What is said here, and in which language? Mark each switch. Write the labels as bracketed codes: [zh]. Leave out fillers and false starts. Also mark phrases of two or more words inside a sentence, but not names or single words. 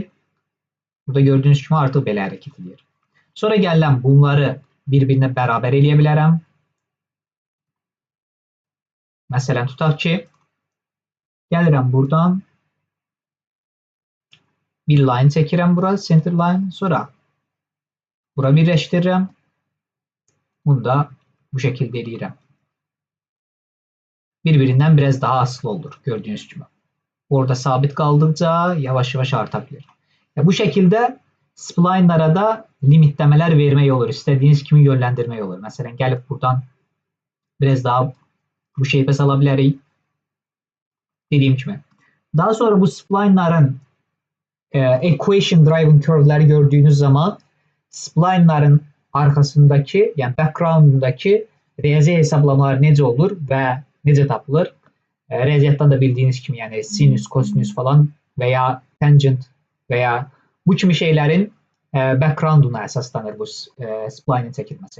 [az] Burada gördüyünüz kimi artıq belə hərəkət edir. Sonra gələm bunları bir-birinə bərabər eləyə bilərəm. Məsələn, tutaq ki, gəlirəm buradan bir line çəkirəm bura, [en] center line, [az] sonra bura birləşdirirəm. Bunu da bu şəkildə eləyirəm. Bir-birindən biraz daha asılı olur, gördüyünüz kimi. Orada sabit qaldıqca yavaş-yavaş arta bilir. Bu şəkildə spline'lara da limitləmələr vermək olur, istədiyiniz kimi yönləndirmək olur. Məsələn, gəlib buradan biraz daha bu shape-ə sala bilərik. Dediyim kimi. Daha sonra bu spline'ların [en] equation driven curve'ləri [az] gördüyünüz zaman spline'ların arxasındakı, yəni background'undakı riyazi hesablamalar necə olur və necə tapılır? Riyaziyyatdan da bildiyiniz kimi, yəni sinüs, kosinüs falan və ya tangent və ya bu kimi şeylərin background'una əsaslanır bu spline'in çəkilməsi.